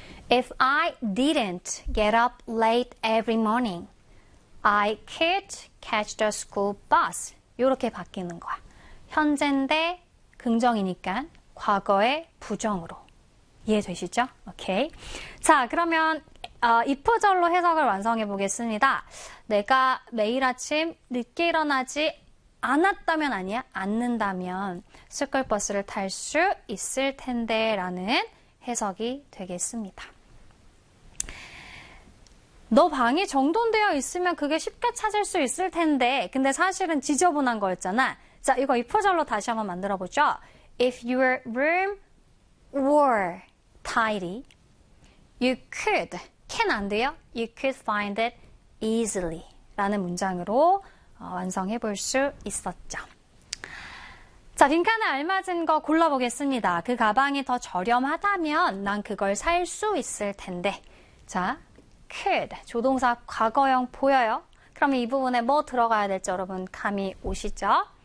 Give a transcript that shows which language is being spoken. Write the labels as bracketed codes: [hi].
[en] If I didn't get up late every morning, I could catch the school bus. [ko] 이렇게 바뀌는 거야. 현재인데 긍정이니까 과거의 부정으로. 이해되시죠? 오케이. 자, 그러면 이프절로 해석을 완성해 보겠습니다. 내가 매일 아침 늦게 일어나지 않았다면 아니야? 않는다면 스쿨버스를 탈수 있을 텐데라는 해석이 되겠습니다. 너 방이 정돈되어 있으면 그게 쉽게 찾을 수 있을 텐데. 근데 사실은 지저분한 거였잖아. 자, 이거 이프절로 다시 한번 만들어 보죠. [en] If your room were tidy, you could, can [ko] 안 돼요? [en] You could find it easily. [ko] 라는 문장으로 완성해 볼수 있었죠. 자, 빈칸에 알맞은 거 골라 보겠습니다. 그 가방이 더 저렴하다면 난 그걸 살수 있을 텐데. 자. could, 조동사 과거형 보여요? 그럼 이 부분에 뭐 들어가야 될지 여러분 감이 오시죠?